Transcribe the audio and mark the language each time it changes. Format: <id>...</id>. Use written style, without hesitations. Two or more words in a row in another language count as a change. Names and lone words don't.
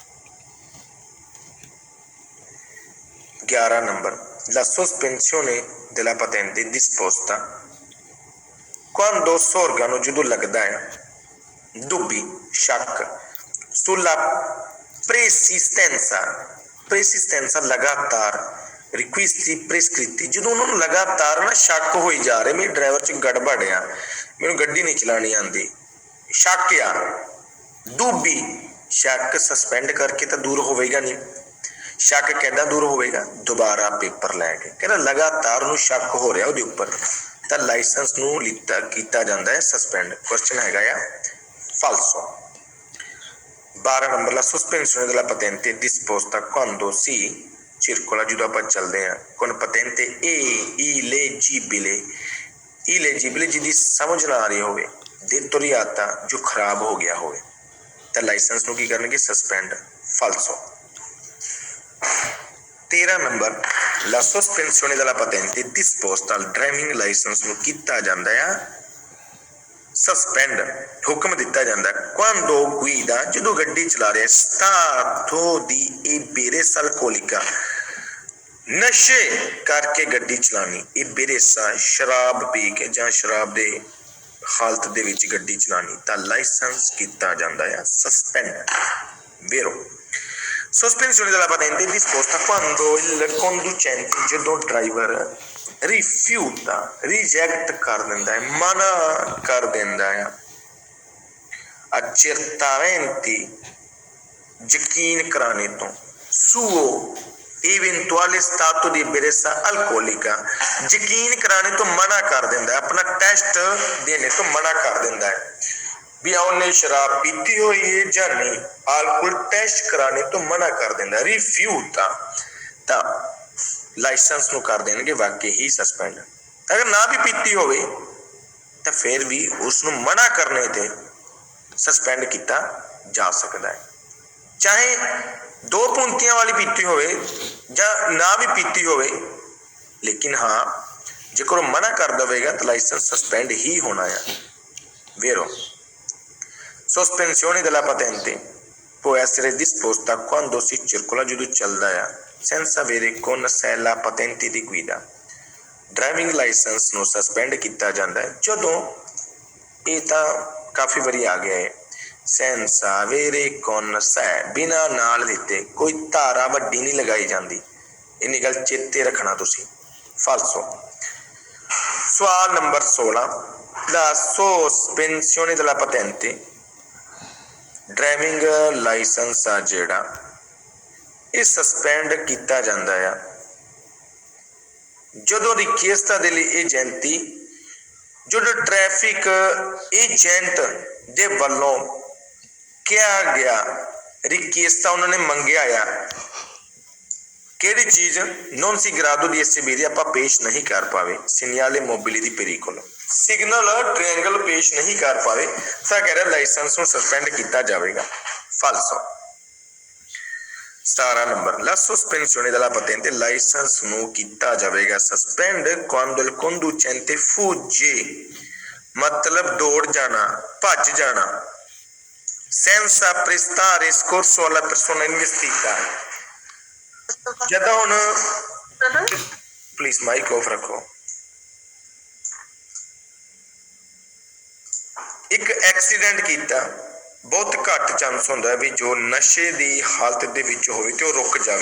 <pa>11 number</pa> <it>la sospensione della patente disposta quando sorgano</it> <pa>ਜਦੋਂ ਲੱਗਦਾ ਹੈ dubbi ਸ਼ੱਕ</pa> <it>sulla persistenza</it> <pa>ਲਗਾਤਾਰ</pa> <it>requisiti prescritti</it> <pa>ਜਦੋਂ ਉਹਨਾਂ ਨੂੰ ਲਗਾਤਾਰ ਨਾ ਸ਼ੱਕ ਹੋਈ ਜਾ ਰਿਹਾ ਮੇਰੇ ਡਰਾਈਵਰ 'ਚ ਗੜਬੜ ਆ ਮੈਨੂੰ ਗੱਡੀ ਨਹੀਂ ਚਲਾਉਣੀ ਆਉਂਦੀ ਸ਼ੱਕ ਆ ਡੂਬੀ ਸ਼ੱਕ ਸਸਪੈਂਡ ਕਰਕੇ ਤਾਂ ਦੂਰ ਹੋਵੇਗਾ ਨਹੀਂ ਸ਼ੱਕ ਕਿੱਦਾਂ ਦੂਰ ਹੋਵੇਗਾ ਦੁਬਾਰਾ ਪੇਪਰ ਲੈ ਕੇ ਕਹਿੰਦਾ ਲਗਾਤਾਰ ਉਹਨੂੰ ਸ਼ੱਕ ਹੋ ਰਿਹਾ ਉਹਦੇ ਉੱਪਰ ਤਾਂ ਲਾਇਸੈਂਸ ਨੂੰ ਕੀਤਾ ਜਾਂਦਾ ਹੈ ਸਸਪੈਂਡ ਕੁਐਸਚਨ ਹੈਗਾ ਆ ਫਾਲਸੋ 12 number</pa> <it>la sospensione della patente è disposta quando si circola</it> <pa>ਜਦੋਂ ਆਪਾਂ ਚੱਲਦੇ ਆ</pa> <it>con patente illegibile</it> <pa>ਜਿਹਦੀ ਸਮਝ ਨਾ ਆ ਰਹੀ ਹੋਵੇ deteriorata ਜੋ ਖਰਾਬ ਹੋ ਗਿਆ ਹੋਵੇ ਤਾਂ ਲਾਇਸੈਂਸ ਨੂੰ ਕੀ ਕਰਨਗੇ ਸਸਪੈਂਡ ਫਾਲਸੋ 13 number</pa> <it>la sospensione della patente disposta al</it> <en>driving license</en> <pa>ਨੂੰ ਕੀਤਾ ਜਾਂਦਾ ਆ ਸਸਪੈਂਡ ਹੁਕਮ ਦਿੱਤਾ ਜਾਂਦਾ</pa> <it>quando guida</it> <pa>ਜਦੋਂ ਗੱਡੀ ਚਲਾ ਰਿਹਾ</pa> <it>stato di ebbrezza alcolica</it> <pa>ਨਸ਼ੇ ਕਰਕੇ ਗੱਡੀ ਚਲਾਣੀ ebbrezza ਸ਼ਰਾਬ ਪੀ ਕੇ ਜਾਂ ਸ਼ਰਾਬ ਦੇ ਹਾਲਤ ਦੇ ਵਿੱਚ ਗੱਡੀ ਚਲਾਣੀ ਤਾਂ ਲਾਇਸੈਂਸ ਕੀਤਾ ਜਾਂਦਾ ਹੈ ਸਸਪੈਂਡ</pa> <it>vero sospensione della patente disposta quando il conducente</it> <pa>ਜਦੋਂ ਡਰਾਈਵਰ ਰਿਫਿਊਟਾ ਰਿਜੈਕਟ ਕਰ ਦਿੰਦਾ ਹੈ ਮਨਾ ਕਰ ਦਿੰਦਾ ਹੈ accertamenti ਯਕੀਨ ਕਰਾਣੇ ਤੋਂ</pa> <it>suo eventuale stato di ebbrezza alcolica</it> <pa>ਯਕੀਨ ਕਰਾਣੇ ਤੋਂ ਮਨਾ ਕਰ ਦਿੰਦਾ ਹੈ ਆਪਣਾ ਟੈਸਟ ਦੇਣੇ ਤੋਂ ਮਨਾ ਕਰ ਦਿੰਦਾ ਹੈ ਵੀ ਉਹਨੇ ਸ਼ਰਾਬ ਪੀਤੀ ਹੋਈ ਹੈ ਜਾਂ ਨਹੀਂ ਅਲਕੋਹਲ ਟੈਸਟ ਕਰਾਣੇ ਤੋਂ ਮਨਾ ਕਰ ਦਿੰਦਾ ਰਿਫਿਊਟਾ ਤਾਂ ਲਾਇਸੈਂਸ ਨੂੰ ਕਰ ਦੇਣਗੇ ਵਾਕਈ ਹੀ ਸਸਪੈਂਡ ਅਗਰ ਨਾ ਵੀ ਪੀਤੀ ਹੋਵੇ ਤਾਂ ਫਿਰ ਵੀ ਉਸ ਨੂੰ ਮਨਾ ਕਰਨੇ ਤੇ ਸਸਪੈਂਡ ਕੀਤਾ ਜਾ ਸਕਦਾ ਹੈ। ਚਾਹੇ 2 ਪੂੰਤੀਆਂ ਵਾਲੀ ਪੀਤੀ ਹੋਵੇ ਜਾਂ ਨਾ ਵੀ ਪੀਤੀ ਹੋਵੇ, ਲੇਕਿਨ ਹਾਂ ਜੇਕਰ ਉਹ ਮਨਾ ਕਰ ਦੇਵੇਗਾ ਤਾਂ ਲਾਇਸੈਂਸ ਸਸਪੈਂਡ ਹੀ ਹੋਣਾ ਆ।</pa> <it>Vero. Sospensione della patente può essere disposta quando si circola</it> <pa>ਜਦੋਂ ਚੱਲਦਾ ਆ</pa> <it>senza avere con sé la patente di guida।</it> <pa>ਡਰਾਈਵਿੰਗ ਲਾਇਸੈਂਸ ਨੂੰ ਸਸਪੈਂਡ ਕੀਤਾ ਜਾਂਦਾ ਹੈ ਜਦੋਂ, ਇਹ ਤਾਂ ਕਾਫੀ ਵਾਰੀ ਆ ਗਿਆ ਹੈ,</pa> <it>senza avere con sé</it> <pa>ਬਿਨਾਂ ਨਾਲ ਦਿੱਤੇ, ਕੋਈ ਧਾਰਾ ਵੱਡੀ ਨਹੀਂ ਲਗਾਈ ਜਾਂਦੀ। ਇੰਨੀ ਗੱਲ ਚੇਤੇ ਰੱਖਣਾ ਤੁਸੀਂ। ਫਾਲਸੋ। ਸਵਾਲ ਨੰਬਰ 16,</pa> <it>la sospensione della patente,</it> <pa>ਡਰਾਈਵਿੰਗ ਲਾਇਸੈਂਸ ਆ ਜਿਹੜਾ ਇਹ ਸਸਪੈਂਡ ਕੀਤਾ ਜਾਂਦਾ ਆ</pa> <it>ਜਦੋਂ richiesta degli agenti,</it> <pa>ਜਦੋਂ ਟ੍ਰੈਫਿਕ ਏਜੰਟ ਦੇ ਵੱਲੋਂ ਕਿਹਾ ਗਿਆ, richiesta ਉਹਨਾਂ ਨੇ ਮੰਗਿਆ ਆ ਕਿਹੜੀ ਚੀਜ਼,</pa> <it>non si grado di esibire,</it> <pa>ਆਪਾਂ ਪੇਸ਼ ਨਹੀਂ ਕਰ ਪਾਵੇ,</pa> <it>segnale mobile di pericolo,</it> <pa>ਸਿਗਨਲ ਟ੍ਰਾਇੰਗਲ ਪੇਸ਼ ਨਹੀਂ ਕਰ ਪਾਵੇ ਤਾਂ ਕਹਿ ਰਿਹਾ ਲਾਇਸੈਂਸ ਨੂੰ ਸਸਪੈਂਡ ਕੀਤਾ ਜਾਵੇਗਾ। ਫਾਲਸੋ। 17 ਨੰਬਰ,</pa> <it>la sospensione della patente,</it> <pa>ਲਾਇਸੈਂਸ ਨੂੰ ਕੀਤਾ ਜਾਵੇਗਾ ਸਸਪੈਂਡ</pa> <it>quando il conducente fugge,</it> <pa>ਮਤਲਬ ਦੌੜ ਜਾਣਾ, ਭੱਜ ਜਾਣਾ,</pa> <it>senza prestare soccorso alla persona investita।</it> <pa>ਜਦੋਂ ਹੁਣ ਪਲੀਜ਼ ਮਾਈਕ ਆਫ ਰੱਖੋ। ਇੱਕ ਐਕਸੀਡੈਂਟ ਕੀਤਾ, ਬਹੁਤ ਘੱਟ ਚਾਂਸ ਹੁੰਦਾ ਵੀ ਜੋ ਨਸ਼ੇ ਦੀ ਹਾਲਤ ਦੇ ਵਿੱਚ ਹੋਵੇ ਤੇ ਉਹ ਰੁਕ ਜਾਵੇ।</pa>